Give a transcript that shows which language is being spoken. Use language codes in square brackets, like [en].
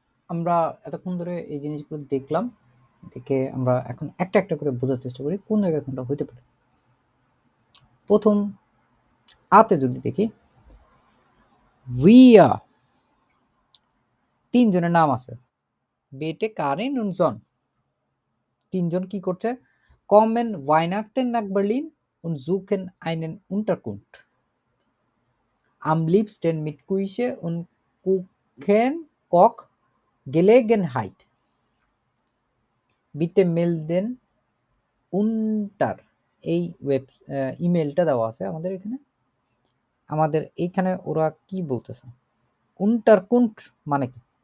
[bn] আমরা এতক্ষণ ধরে এই জিনিসগুলো দেখলাম, দেখে আমরা এখন একটা একটা করে বোঝার চেষ্টা করি কোন জায়গায় কোনটা হইতে পারে। প্রথম আতে যদি দেখি, ভিয়া তিনজনের নাম আছে, বেটে কারেন und জন। তিনজন কি করছে? [de] kommen Weihnachten nach Berlin und suchen einen Unterkunft. Am liebsten mit Küche und Koch Gelegenheit. Bitte melden unter [bn] এই ইমেলটা দেওয়া আছে আমাদের এখানে। আমাদের এইখানে ওরা কি বলতেছে? Unterkunft মানে কি?